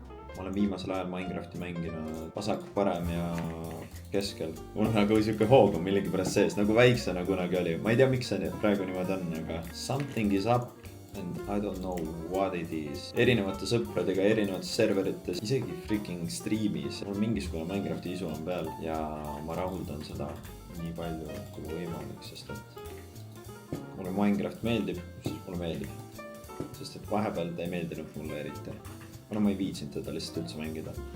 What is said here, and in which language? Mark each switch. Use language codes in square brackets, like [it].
[et] Ma olen viimasel ajal Minecrafti mänginud vasak, parem ja keskel. Mul on nagu siuke hoog on millegi pärast sees, nagu väiksena kunagi oli. Ma ei tea, miks see praegu niimoodi on, aga [en] something is up and I don't know what it is. [et] Erinevate sõpradega, erinevates serverites, isegi freaking streamis. Mul mingisugune Minecrafti isu on peal ja ma rahuldan seda nii palju kui võimalik, sest et mulle Minecraft meeldib, siis mulle meeldib. Sest et vahepeal ta ei meeldinud mulle eriti. Ma ei viitsinud teda lihtsalt üldse mängida.